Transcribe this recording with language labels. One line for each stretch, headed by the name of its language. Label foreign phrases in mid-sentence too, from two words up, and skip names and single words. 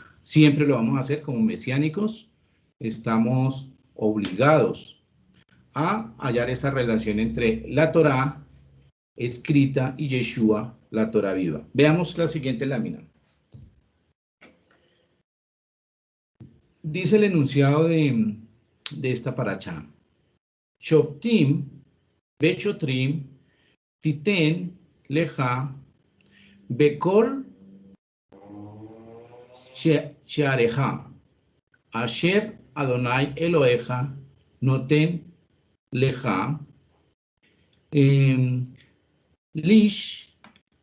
Spanish: Siempre lo vamos a hacer como mesiánicos. Estamos obligados a hallar esa relación entre la Torá escrita y Yeshua, la Torá viva. Veamos la siguiente lámina. Dice el enunciado de esta parashá.
Hebrew: שופטים, ושוטרים, תתן, לך, בכל, שעריך, אשר אדני אלהיך, נתן, לך, ליש,